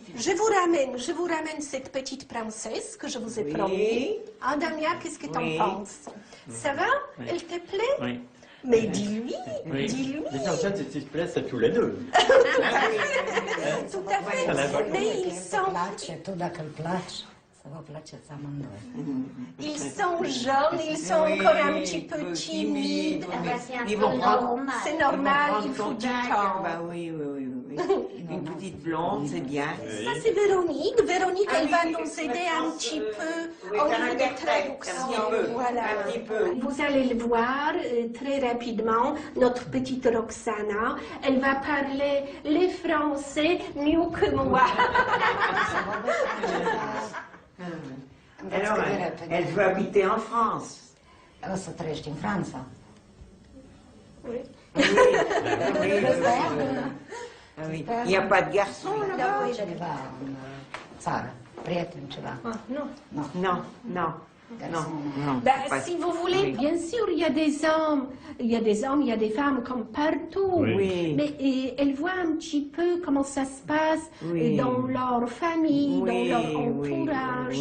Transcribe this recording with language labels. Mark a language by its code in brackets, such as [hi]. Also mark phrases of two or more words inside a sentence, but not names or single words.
[fr] Je vous ramène cette petite princesse que je vous ai Oui. promis. Ah, Damien, qu'est-ce que t'en Oui. penses? Ça va? Oui. Elle te plaît? Oui. Mais dis-lui, Oui. dis-lui. Mais en fait, ils se plaisent à tous les deux. Tout à fait. Ça la va. Mais ils sont [ro] To dacă îl place, să vă placeți amândoi. [fr] Ils sont jeunes, ils sont Oui, encore un petit peu oui, timides. Ah bah, c'est un Ils peu vont prendre- normal. C'est normal, il Prendre faut du contact. temps. Bah oui, oui, oui, oui. Une petite blonde, c'est bien. Ça, c'est Véronique. Véronique, elle va nous aider un petit peu Oui, au faire niveau un de interprète, traduction. un petit peu, Voilà. un petit peu. Vous allez le voir très rapidement, notre petite Roxana. Elle va parler les Français mieux que moi. Alors, elle veut habiter en France. [ro] O să trăiești în Franța. [fr] Oui. Oui, oui, oui, oui. Ah oui. Il n'y a pas de garçon là-bas? [ro] Ceva în țară, prieten, ceva. [fr] Ah, non. Non, non, non, non. Ben, pas- si vous voulez, Oui. bien sûr, il y a des hommes, il y a des hommes, il y a des femmes comme partout. Oui. Mais elles voient un petit peu comment ça se passe Oui. dans leur famille, Oui, dans leur oui, entourage,